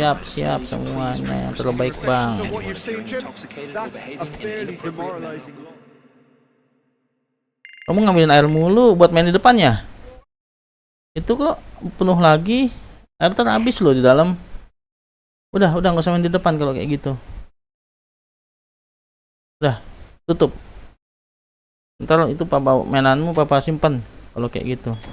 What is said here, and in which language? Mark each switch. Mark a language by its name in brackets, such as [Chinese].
[Indonesian] siap semuanya, yang terbaik bang. [English] Reflections of what you've seen, Jim? That's a fairly demoralising loss. [Indonesian] Kamu ngambilin air mulu buat main di depannya? Itu kok penuh lagi, air ntar habis loh di dalam. Udah nggak usah main di depan kalau kayak gitu. Udah, tutup. Ntar itu papa mainanmu papa simpan kalau kayak gitu.